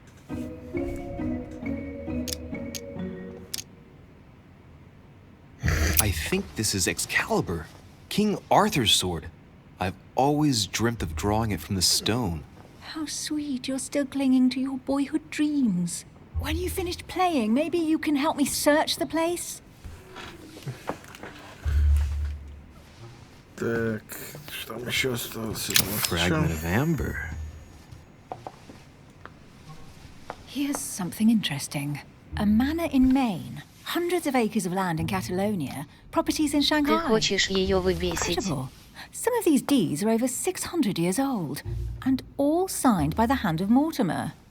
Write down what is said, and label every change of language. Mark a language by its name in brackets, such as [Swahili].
[English] I think this is Excalibur, King Arthur's sword. I've always dreamt of drawing it from the stone. How sweet you're still clinging to your boyhood dreams. When you finished playing, maybe you can help me search the place? [Russian] Так, что там еще осталось? [English] Fragment of amber. Here's something interesting. A manor in Maine. Hundreds of acres of land in Catalonia. Properties in [Russian] Ты [English] Shanghai. [Russian] хочешь ее выбесить? [English] Incredible. Some of these deeds are over 600 years old. And all signed by the hand of Mortimer.